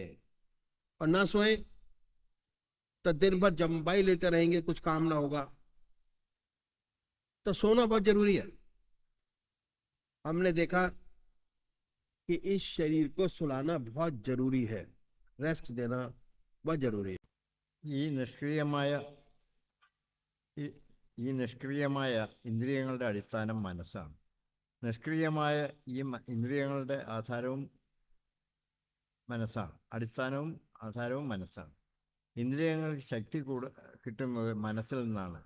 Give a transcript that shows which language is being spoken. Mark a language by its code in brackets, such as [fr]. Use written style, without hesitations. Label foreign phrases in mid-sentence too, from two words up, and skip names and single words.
[hi] और ना सोए तो दिन भर जम्बाई लेते रहेंगे, कुछ काम ना होगा। तो सोना बहुत जरूरी है। हमने देखा कि इस शरीर को सुलाना बहुत जरूरी है, रेस्ट देना बहुत जरूरी है। [ml] ഈ നിഷ്ക്രിയമായ ഇന്ദ്രിയങ്ങളുടെ അടിസ്ഥാനം മനസ്സാണ്. നിഷ്ക്രിയമായ ഇന്ദ്രിയങ്ങളുടെ അടിസ്ഥാനവും ആധാരവും മനസ്സാണ്. ഇന്ദ്രിയങ്ങൾക്ക് ശക്തി കിട്ടുന്നത് മനസ്സിൽ നിന്നാണ്.